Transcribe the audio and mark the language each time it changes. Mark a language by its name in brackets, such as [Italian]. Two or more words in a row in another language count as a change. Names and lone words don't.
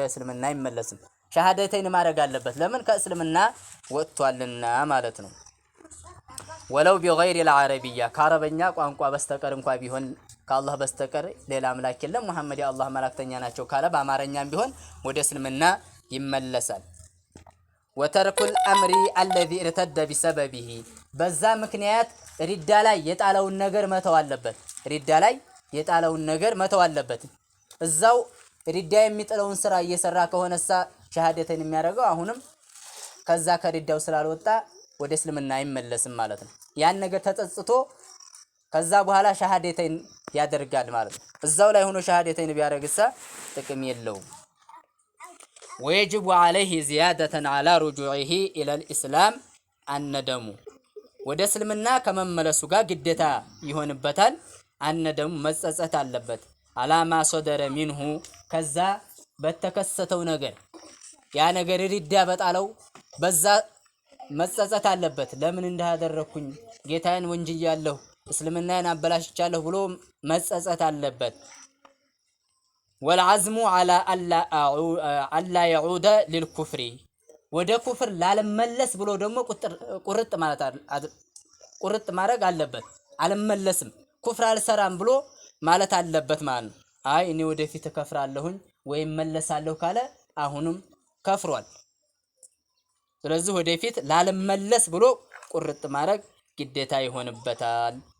[Amharic] እስልምና አይመለስም። ሸሃደተይን ማድረግ አለበት። ለምን ከእስልምና ወጥቷልና ማለት ነው። [Arabic] ولو بغير العربية [Amharic] ከአረበኛ ቋንቋ በስተቀር እንኳን ቢሆን ከአላህ በስተቀር ሌላ አምላክ የለም ሙሐመድ የአላህ መላእክተኛ ናቸው ካለ በአማርኛም ቢሆን ወደ እስልምና ይመለሳል። [Arabic] وترك الأمر الذي ارتد بسببه [Amharic] በዛ ምክንያት ሪዳ ላይ የጣለውን ነገር መተው አለበት። ሪዳ ላይ የጣለውን ነገር መተው አለበት። እዛው ሪዳ የሚጥለውን ስራ እየሰራ ከሆነሳ ሸሃደተን የሚያደርገው አሁንም ከዛ ከሪዳው ስላልወጣ ወደ እስልምና አይመለስም ማለት ነው። ያን ነገር ተጸጽቶ ከዛ በኋላ ሸሃደተን ያደርጋል ማለት ነው። እዛው ላይ ሆኖ ሸሃደተን ቢያደርግሳ ጥቅም የለውም። [Arabic] ويجب عليه زيادة على رجوعه إلى الإسلام الندم [Amharic] ወደ እስልምና ከመመለሱ ጋር ግዴታ ይሆንበታል። አነደሙ መጸጸት አለበት። [Arabic] على ما صدر منه [Amharic] ከዛ በተከሰተው ነገር ያ ነገር ሪዳ በጣለው በዛ መጸጸት አለበት። ለምን እንዳደረኩኝ ጌታዬን ወንጅያለሁ እስልምናን አበላሽቻለሁ ብሎ መጸጸት አለበት። [Arabic] والعزم على ألا يعود للكفر [Amharic] ወደ ኩፍር ላለመለስ ብሎ ደግሞ ቁርጥ ማድረግ አለበት። አልመለስም ኩፍር አልሰራም ብሎ ማለት አለበት ማለት ነው። አይ እኔ ወደፊት ከፍራለሁኝ ወይም መለሳለሁ ካለ አሁንም ከፍሯል። ስለዚህ ወደፊት ላለመለስ ብሎ ቁርጥ ማድረግ ግዴታ ይሆንበታል።